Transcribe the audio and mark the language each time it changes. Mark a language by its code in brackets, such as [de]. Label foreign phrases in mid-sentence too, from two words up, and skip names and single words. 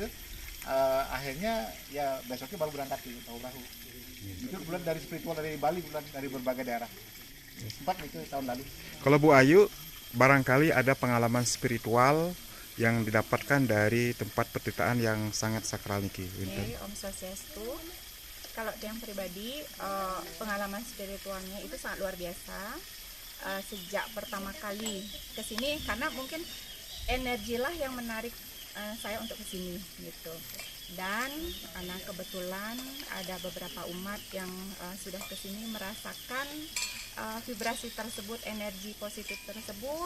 [id] Akhirnya ya besoknya baru berangkat di perahu. Itu bulan dari spiritual dari Bali, bulan dari berbagai daerah. Sempat itu tahun lalu. Kalau Bu Ayu, barangkali ada pengalaman spiritual yang didapatkan dari tempat petitaan yang sangat sakral niki. Oke, Om Swastiastu. Kalau yang pribadi, pengalaman spiritualnya itu sangat luar biasa. Sejak pertama kali ke sini, karena mungkin energilah yang menarik saya untuk kesini gitu. Dan karena kebetulan ada beberapa umat yang sudah kesini merasakan vibrasi tersebut, energi positif tersebut.